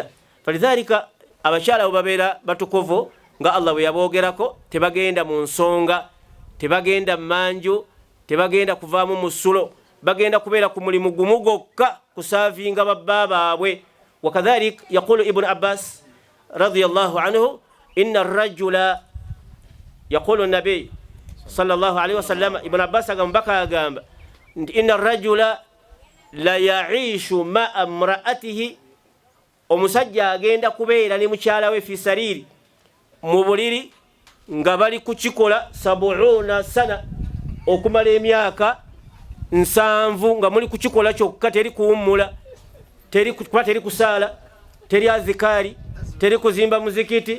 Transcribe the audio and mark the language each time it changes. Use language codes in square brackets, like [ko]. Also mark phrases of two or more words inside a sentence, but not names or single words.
[lg] Falidhalika abakyala abo babeera batukuvu nga Allah bwe yaboogerako, tebagenda mu nsonga, tebagenda manju, tebagenda kuvaamu musulo, bagenda kubeera ku mulimu gumu gwokka kusaavinga babba baabwe. [ar] وكذلك يقول ابن عباس رضي الله عنه إن الرجل يقول النبي صلى الله عليه وسلم, [lg] Ibn Abbas agambaka agamba [ar] إن الرجل لا يعيش مع امرأته, [lg] omusajja agenda kubeera ne mukyala we [ar] في سريري, [lg] mu buliri nga bali kukikola 70 sana, okumala emyaka 7 nga muli kukikola kyokka, teri kuwummula, teri kusaala, teri azikari, teri kuzimba muzikiti.